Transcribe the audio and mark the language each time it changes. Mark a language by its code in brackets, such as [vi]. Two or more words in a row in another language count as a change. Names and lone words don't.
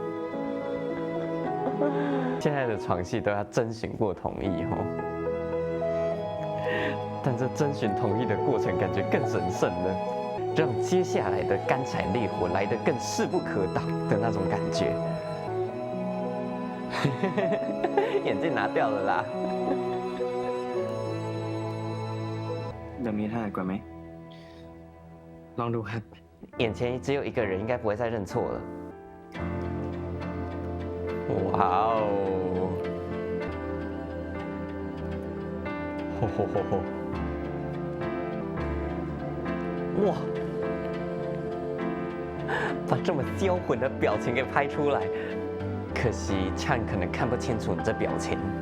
[zh] 现在的床戏都要征询过同意哦。但这征询同意的过程感觉更神圣了，让接下来的干柴烈火来得更势不可挡的那种感觉。眼镜拿掉了啦。 [th] เดี๋ยวมีท่าก่อนไหม ลองดูครับ [zh] 眼前只有一个人，应该不会再认错了。哇哦！吼吼吼吼！哇！把这么销魂的表情给拍出来，可惜Chan可能看不清楚你这表情。